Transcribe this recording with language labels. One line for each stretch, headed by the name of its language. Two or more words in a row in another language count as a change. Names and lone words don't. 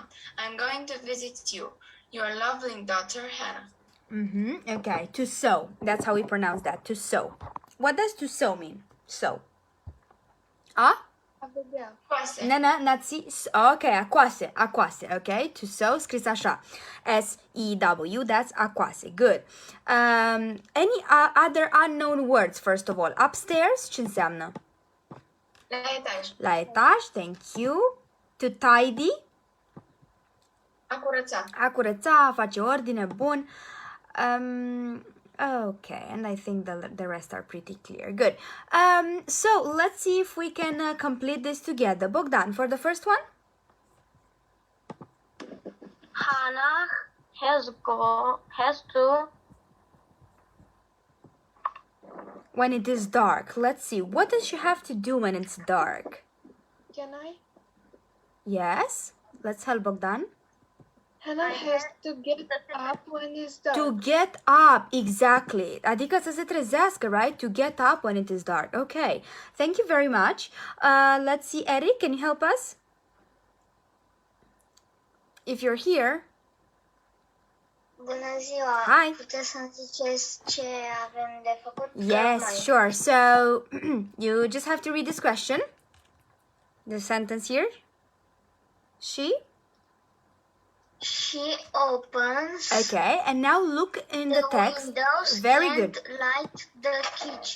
English: I'm going to visit you. Your lovely daughter, Hannah. Okay, to sew. That's how we pronounce that, to sew. What does to sew mean? Sew. Ah?
Romanian: Coase.
English: Not see. Okay, acoase, okay? To sew,
Romanian: scris așa.
English: S-E-W, that's acoase. Good. Any other unknown words, first of all? Upstairs,
Romanian: ce înseamnă? La etaj. La etaj,
English: thank you. To tidy?
Romanian: curăța. A curăța, a face ordine, bun.
English: Okay, and I think the rest are pretty clear. Good. So let's see if we can complete this together. Bogdan, for the first one. Hannah has to When it is dark. Let's see. What does she have to do when it's dark? Can I? Yes. Let's help Bogdan. Hannah has to get up when it's dark. To get up, exactly.
Romanian: Adică să se trezească,
English: right? To get up when it is dark. Okay. Thank you very much. Let's see, Eric, can you help us? If you're here.
Romanian: Bună ziua!
English: Hi.
Romanian: Puteți să-mi ziceți ce avem de făcut?
English: Yes, sure. So you just have to read this question. The sentence here. She opens Okay, and now look in the text. windows Very and good. light the kitchen.